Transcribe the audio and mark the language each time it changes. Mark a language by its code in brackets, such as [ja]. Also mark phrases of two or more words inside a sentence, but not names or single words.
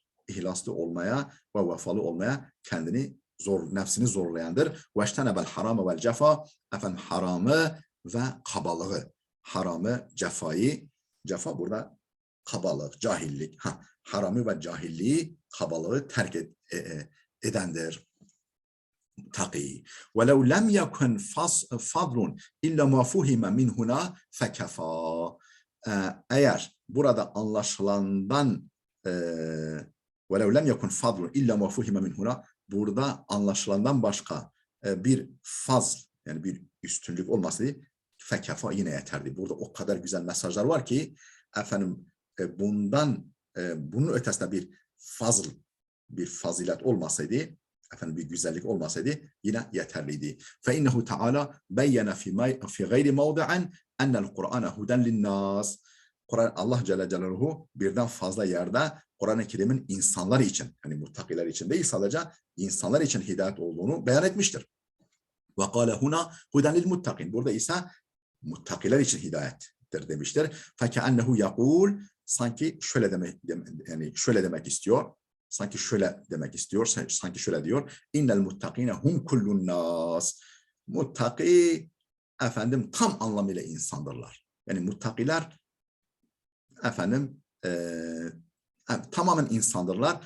[tr] İhlaslı olmaya ve vefalı olmaya nefsini zorlayandır. [ar] واجتنب الحرام والجفاء, [tr] efendim haramı ve kabalığı. Haramı, cefayı, cefa burada kabalık, cahillik. Haramı ve cahilliği, kabalığı terk edendir. Taki. [ar] وَلَوْ لَمْ يَكُنْ فَضْلٌ اِلَّا مَا فُهِمَ مِنْ هُنَا فَكَفَى. [tr] Eğer burada anlaşılandan [ar] وَلَوْ لَمْ يَكُنْ فَضْلٌ اِلَّا مَفُهِمَ مِنْ هُنَا [tr] burada anlaşılandan başka bir fazl, yani bir üstünlük olmasaydı fekefa yine yeterli. Burada o kadar güzel mesajlar var ki efendim bunun ötesinde bir fazl, bir fazilet olmasaydı, efendim bir güzellik olmasaydı yine yeterliydi. [ar] فَاِنَّهُ تَعَالَى بَيَّنَ فِي غَيْرِ مَوْضِعًا اَنَّ الْقُرْآنَ هُدًى لِلنَّاسِ [tr] Allah Celle Celaluhu birden fazla yerde Kur'an-ı Kerim'in insanlar için, hani muttakiler için değil, sadece insanlar için hidayet olduğunu beyan etmiştir. [ar] وَقَالَ هُنَا هُدًى لِلْمُتَّقِينَ [tr] burada ise muttakiler için hidayettir demiştir. [ar] فَكَأَنَّهُ يَقُولُ [tr] sanki şöyle demek istiyor. Sanki şöyle demek istiyor. Sanki şöyle diyor. [ar] إن المتقين هم كل الناس. [tr] Muttaki efendim tam anlamıyla insandırlar. Yani muttakiler efendim tamamen insandırlar.